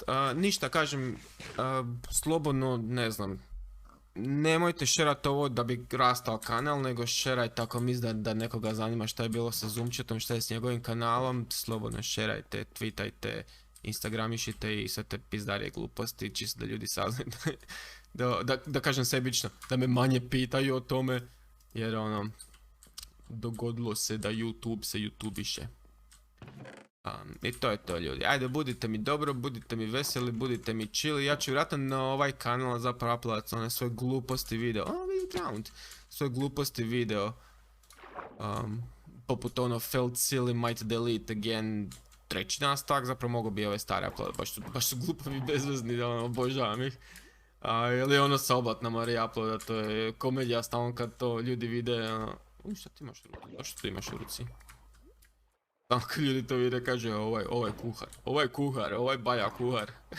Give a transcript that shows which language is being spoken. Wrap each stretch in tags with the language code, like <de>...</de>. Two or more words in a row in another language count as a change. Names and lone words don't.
<hr>Ništa, kažem, slobodno, ne znam, nemojte šerati ovo da bi rastao kanal, nego šerajte ako misli da nekoga zanima šta je bilo sa Zoomchatom, šta je s njegovim kanalom, slobodno šerajte, tweetajte, instagramišite i sve te pizdarije gluposti, čisto da ljudi saznaju, da kažem sebično, da me manje pitaju o tome, jer ono, dogodilo se da YouTube se YouTubiše. I to je to, ljudi. Ajde, budite mi dobro, budite mi veseli, budite mi chill. Ja ću vjerojatno na ovaj kanal zapravo uploadati one svoje gluposti video. Svoje gluposti video. Poput ono</hr> <en>felt silly, might delete again.</en> <hr>Treći nastavak, zapravo mogu bi ove stare upload. Baš su glupovi bezvezni, da ono, obožavam ih. Ili ono sa oblatna Marija uploada, to je komedija stalno kad to ljudi vide. Šta ti imaš u ruci? Zašto ti imaš u ruci? Tamo kad ljudi to vide kaže ovaj kuhar, ovaj baja kuhar.</hr>